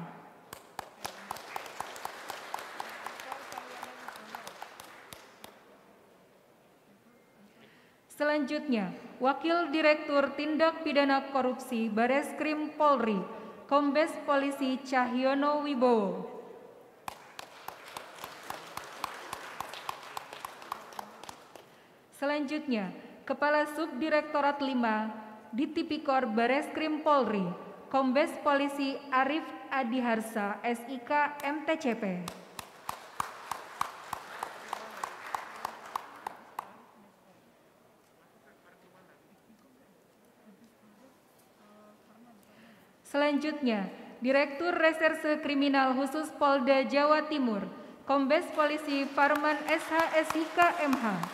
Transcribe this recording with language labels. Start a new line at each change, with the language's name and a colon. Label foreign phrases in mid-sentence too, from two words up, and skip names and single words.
Indonesian: Selanjutnya, Wakil Direktur Tindak Pidana Korupsi Bareskrim Polri, Kombes Polisi Cahyono Wibowo. Selanjutnya, Kepala Subdirektorat 5 Ditipikor Bareskrim Polri, Kombes Polisi Arif Adiharsa SIK MTCP. Selanjutnya, Direktur Reserse Kriminal Khusus Polda Jawa Timur, Kombes Polisi Farman SH SIK MH.